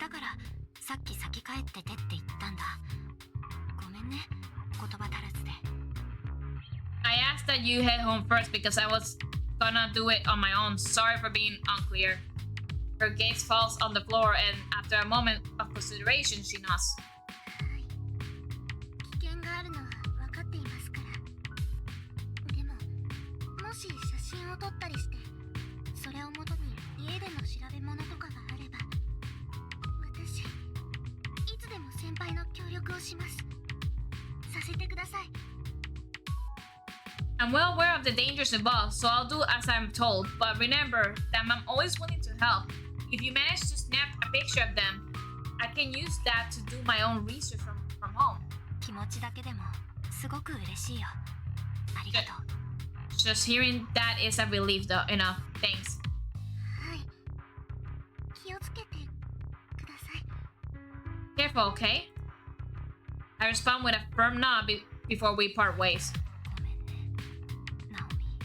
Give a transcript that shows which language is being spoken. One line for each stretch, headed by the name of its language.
Japanese: だからさっき先帰っててって言ったんだ。ごめんね、言葉足らずで。
English: I asked that you head home first because I was gonna do it on my own. Sorry for being unclear. Her gaze falls on the floor and after a moment of consideration, she nods.
Japanese: 危険があるのは分かっていますから。でも、もし写真を撮ったりして、それをもとに家での調べ物とかがあれば、私いつでも先輩の協力をします。させてください。
English: I'm well aware of the dangers involved, so I'll do as I'm told. But remember that I'm always willing to help. If you manage to snap a picture of them, I can use that to do my own research from home.
Japanese: 気持ちだけでもすごく嬉しいよ。ありがとう。
English: Just hearing that is a relief, though. Enough. Thanks.
Japanese: はい。気をつけてください。
English: Careful, okay? I respond with a firm nod before we part ways.
Japanese: ごめんね、ナオミ。